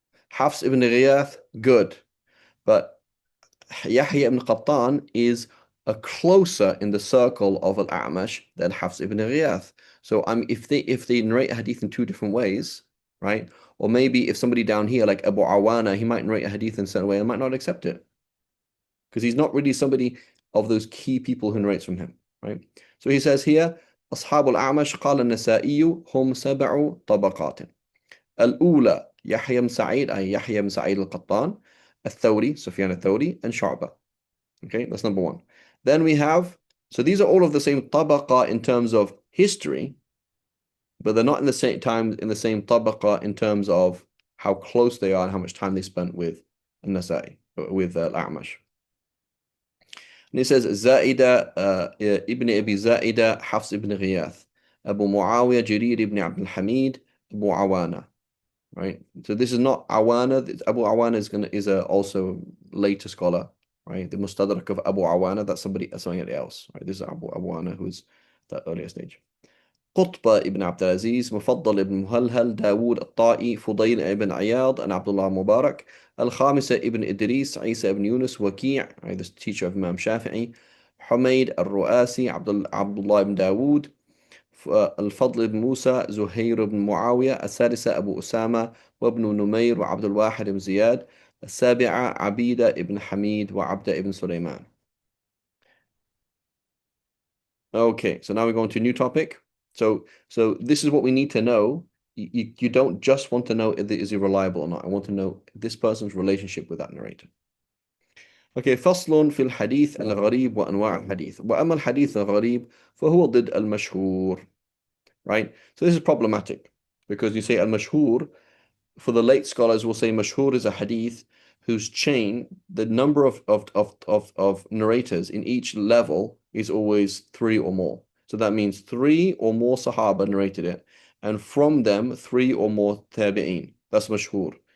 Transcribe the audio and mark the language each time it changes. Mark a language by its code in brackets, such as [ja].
[en] Hafs ibn Ghiyath, good. But Yahya ibn Qattan is a closer in the circle of Al-A'mash than Hafs ibn Ghiyath. So if they narrate a hadith in two different ways, right? Or maybe if somebody down here like Abu Awana, he might narrate a hadith in a certain way and might not accept it because he's not really somebody of those key people who narrates from him, right? So he says here, [ar] أصحاب الأعمش قال النسائي هم 7 طبقات. الأولى يحيى بن سعيد أي يحيى بن سعيد القطان الثوري سفيان الثوري and شعبة. [en] Okay, that's number one. Then we have, so these are all of the same tabaqa in terms of history, but they're not in the same time in the same tabaqa in terms of how close they are and how much time they spent with Nasai, with Al-A'mash. And he says, Zaida ibn Abi Zaida, Hafs ibn Ghiyath, Abu Muawiyah, Jarir ibn Abdul Hamid, Abu Awana. Right? So this is not Awana. Abu Awana is a also later scholar, right? The Mustadrak of Abu Awana, that's somebody else, right? This is Abu Awana, who's the earlier stage. [ar] قطبة ابن عبد العزيز مفضل ابن مهلهل داود الطائي فضيل ابن عياض and Abdullah Mubarak الخامسة ابن إدريس عيسى ابن يونس وكيع [en] the teacher of Imam Shafi'i [ar] حميد الرؤاسي عبد الله بن داود الفضل بن موسى زهير بن معاوية السادسة أبو أسامة وابن نمير وعبد الواحد بن زياد السابعة عبيدة ابن حميد وعبدة ابن سليمان. [en] Okay, so now we're going to a new topic. So this is what we need to know. You don't just want to know if is he reliable or not. I want to know this person's relationship with that narrator. [ar] Okay, فصل في الحديث الغريب وأنواع الحديث وأما الحديث الغريب فهو ضد المشهور. [en] Right? So this is problematic because you say al-mashhur, for the late scholars will say mashhur is a hadith whose chain, the number of narrators in each level is always 3 or more. So that means 3 or more Sahaba narrated it, and from them 3 or more tabi'een. That's mashhur.